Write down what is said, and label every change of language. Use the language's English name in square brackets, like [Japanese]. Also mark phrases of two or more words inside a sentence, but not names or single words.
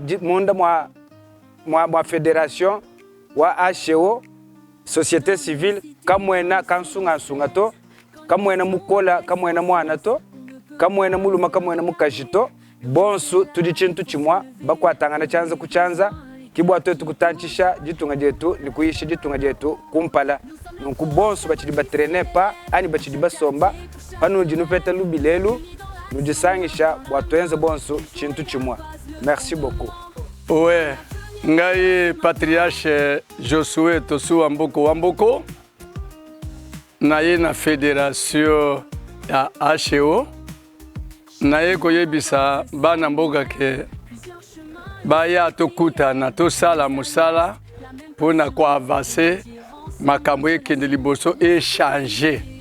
[Luba-Lulua] mwa fédération wa HEO [French] société civile [Luba-Lulua] kamwena kansunga to kamwena mukola kamwena mwana to kamwena muluma kamwena mukajito bonsu tudi chintu chimwa bakwatangana chanza kuchanza kibwa twetu kutanchisha ditunga jetu ni kuishi ditunga jetu kumpala nunku bonsu bachidi batrene pa ani bachidi basomba panu jinu peta lubilelu nujisangisha bwatwenze bonsu chintu chimwa. [French] Merci beaucoup. [Lingala] Ouais, ngai patriarche Josué Tosoa Wamboko naye na fédération ya HEO naye koyebisa bana mboka ke baya tokutana tosala musala pona ko avancer makambo ekende liboso échanger